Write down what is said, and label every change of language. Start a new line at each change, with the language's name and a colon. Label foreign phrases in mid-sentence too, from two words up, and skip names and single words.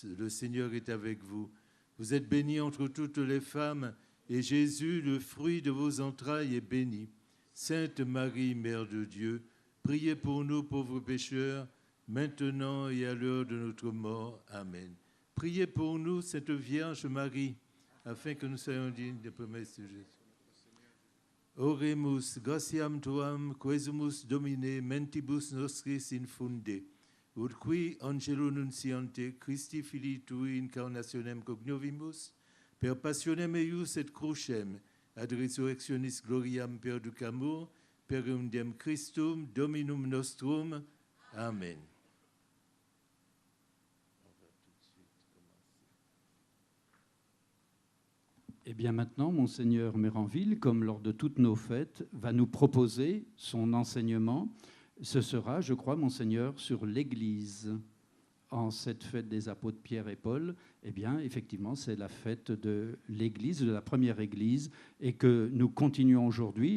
French: Le Seigneur est avec vous. Vous êtes bénie entre toutes les femmes, et Jésus, le fruit de vos entrailles, est béni. Sainte Marie, Mère de Dieu, priez pour nous pauvres pécheurs, maintenant et à l'heure de notre mort. Amen. Priez pour nous, cette Vierge Marie, afin que nous soyons dignes des promesses de Jésus.
Latin: Oremus, gratiam tuam, quesumus Domine, mentibus nostris infunde, ut qui angelo nunciante, Christi Filii Tui incarnationem cognovimus, per passionem eius et crucem, ad resurrectionis gloriam perducamur, per eundem Christum, Dominum nostrum.
French: Amen. Et bien maintenant, Monseigneur Méranville, comme lors de toutes nos fêtes, va nous proposer son enseignement. Ce sera, je crois, Monseigneur, sur l'Église. En cette fête des apôtres Pierre et Paul, eh bien, effectivement, c'est la fête de l'Église, de la première Église, et que nous continuons aujourd'hui.